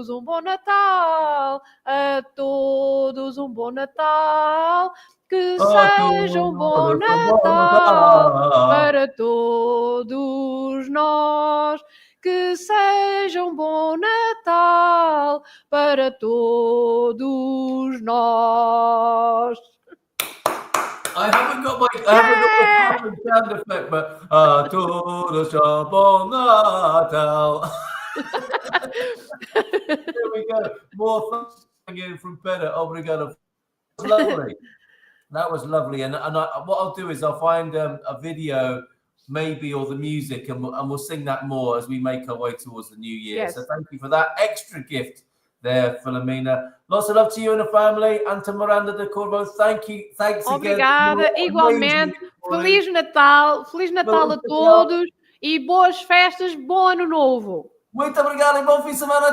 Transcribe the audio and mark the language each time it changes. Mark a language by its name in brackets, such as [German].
[Portuguese] todos um bom Natal, a todos um bom Natal, que seja um bom Natal para todos nós, que seja um bom Natal para todos nós. [English] I haven't got the sound effect, but [Portuguese] todos bom Natal. [English] There we go. More again from Peter. Obrigado. That was lovely. That was lovely. And what I'll do is I'll find a video, maybe, or the music, and we'll sing that more as we make our way towards the new year. Yes. So thank you for that extra gift there, Filomena. Lots of love to you and the family. And to Miranda de Corvo, thank you. Thanks [Portuguese] Obrigada, [English] again. [Portuguese] igualmente. Feliz Natal a todos e boas festas, bom ano novo. Muito obrigado e bom fim de semana.